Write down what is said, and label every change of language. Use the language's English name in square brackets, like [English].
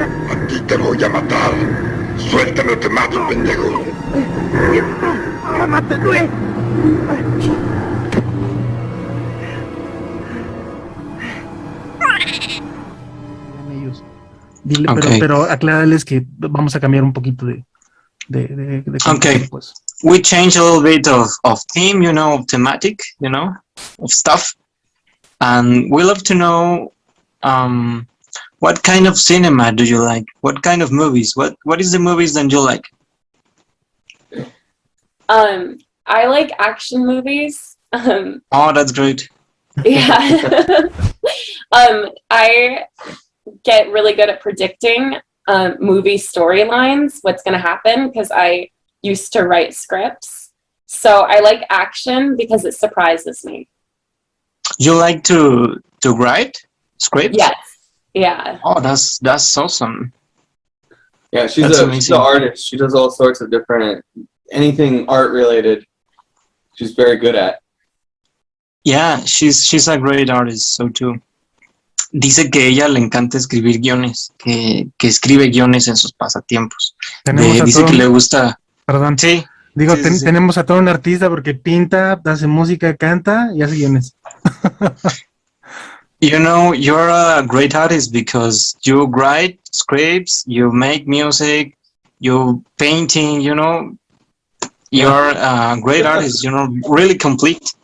[Spanish] A ti te voy a matar. Suéltame o te mato, pendejo. ¡Cálmate, tú! Ellos. Dile, [English] Okay. [Spanish] pero aclárales que vamos a cambiar un poquito de [English] Okay, [Spanish] pues. [English] we change a little bit of theme, of thematic, of stuff. And we love to know what kind of cinema do you like? What kind of movies? What is the movies that you like? I like action movies. Oh, that's great. Yeah. I get really good at predicting movie storylines, what's going to happen, because I used to write scripts. So I like action because it surprises me. You like to write scripts? Yes. Yeah. Oh, that's awesome. Yeah, she's That's she's amazing. an artist. She does all sorts of different, anything art related. She's very good at. Yeah, she's a great artist, so too. [Spanish] Dice que ella le encanta escribir guiones, que escribe guiones en sus pasatiempos. Dice que le gusta. Perdón. Sí. Digo, Sí. tenemos a todo un artista porque pinta, hace música, canta y hace guiones. [English] You're a great artist because you write scripts, you make music, you painting, you're a great artist, really complete.